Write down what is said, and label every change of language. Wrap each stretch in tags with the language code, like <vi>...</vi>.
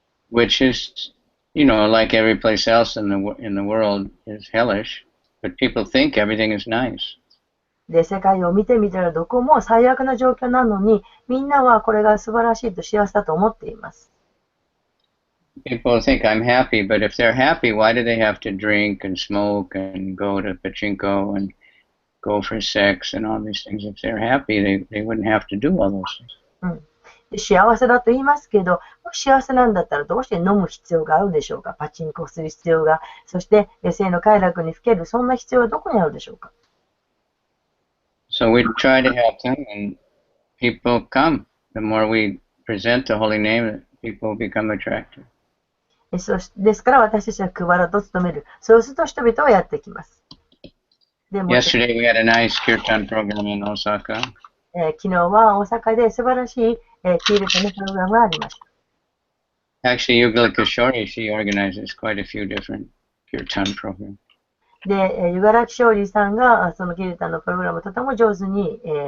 <en>Which is, you know, like every place else in the world is hellish, but people think everything is nice.</en> <ja>で、世界を見てみたらどこも最悪な状況なのに、みんなはこれが素晴らしいと幸せだと思っています。</ja> <en>People think I'm happy, but if they're happy, why do they have to drink and smoke and go to pachinko and go for sex and all these things? If they're happy, they wouldn't have to do all those things.</en> <ja>で幸せだと言いますけど、もし幸せなんだったらどうして飲む必要があるでしょうか。パチンコする必要が、そして性の快楽にふける、そんな必要はどこにあるでしょうか。</ja> <en>So we try to help them, and people come. The more we present the holy name, people become attracted.</en> <ja>ですから私たちは配らと努める。そうすると人々はやってきます。</ja> <en>Yesterday we had a nice kirtan program in Osaka.</en> <ja>昨日は大阪で素晴らしいキールタのプログラムがありました。</ja> <en>Actually, Yugala Kishori, she organizes quite a few different kirtan programs.</en> <ja>で、ユガラキショーリーさんがそのキールタのプログラムをとても上手に、</ja>